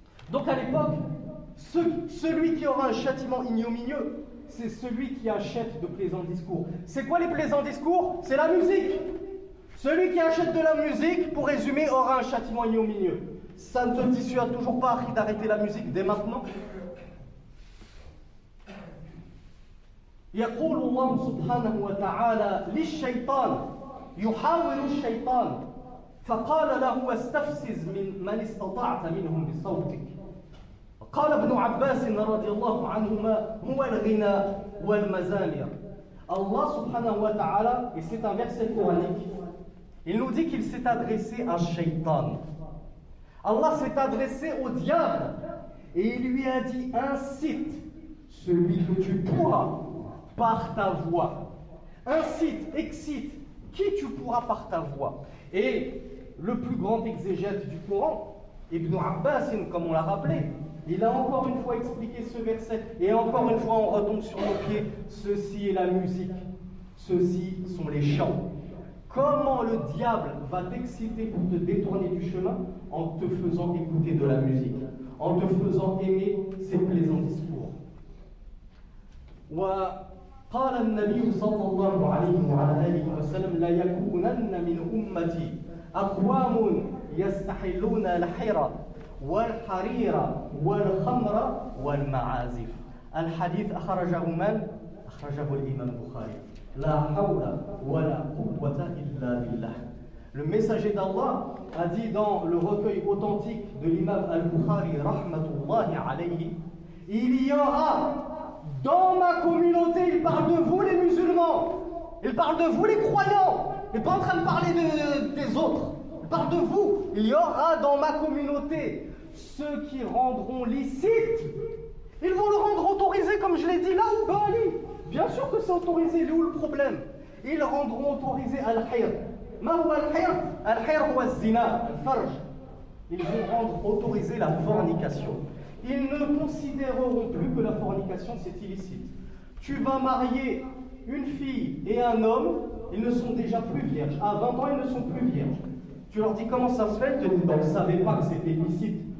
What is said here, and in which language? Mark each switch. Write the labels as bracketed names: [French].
[French] Donc à l'époque, celui qui aura un châtiment ignominieux, c'est celui qui achète de plaisants discours. C'est quoi les plaisants discours? C'est la musique. Celui qui achète de la musique, pour résumer, aura un châtiment ignominieux. Ça ne te dissuade toujours pas d'arrêter la musique dès maintenant. [Arabic] يقول الله سبحانه وتعالى للشيطان يحاور الشيطان فقال له استفزز من استطعت منهم بصوتك قال ابن عباس رضي الله عنهما هو الغنى والمزامير. [French] Allah subhanahu wa ta'ala, et c'est un verset coranique, il nous dit qu'il s'est adressé à Shaitan. Allah s'est adressé au diable et il lui a dit incite celui que tu pourras par ta voix. Incite, excite qui tu pourras par ta voix. Et le plus grand exégète du Coran, Ibn Abbas, comme on l'a rappelé, il a encore une fois expliqué ce verset et encore une fois on retombe sur nos pieds. Ceci est la musique, ceci sont les chants. Comment le diable va t'exciter pour te détourner du chemin? En te faisant écouter de la musique, en te faisant aimer ses plaisants discours. [Arabic] وقال النبي صلى الله عليه وعلى آله وسلم لا يكونن من أمتي أقوام يستحلون الحرى والحرير والخمر والمعازف. الحديث أخرجه من؟ أخرجه الإمام البخاري. لا حول ولا قوة إلا بالله. [French] Le messager d'Allah a dit dans le recueil authentique de l'imam al-Bukhari, [Arabic] rahmatullahi alayhi, [French] il y aura dans ma communauté, il parle de vous les musulmans, il parle de vous les croyants, il n'est pas en train de parler des autres, il parle de vous. Il y aura dans ma communauté ceux qui rendront licite, ils vont le rendre autorisé comme je l'ai dit là ou Bali. Bien sûr que c'est autorisé, il est où le problème? Ils rendront autorisé al-hir. [Arabic] ما هو الحير؟ الحير هو الزنا الفرج. [French] Ils vont rendre autorisé la fornication. Ils ne considéreront plus que la fornication c'est illicite. Tu vas marier une fille et un homme, ils ne sont déjà plus vierges. À 20 ans, ils ne sont plus vierges. Tu leur dis comment ça se fait? Ils te disent on ne savait pas que c'était illicite.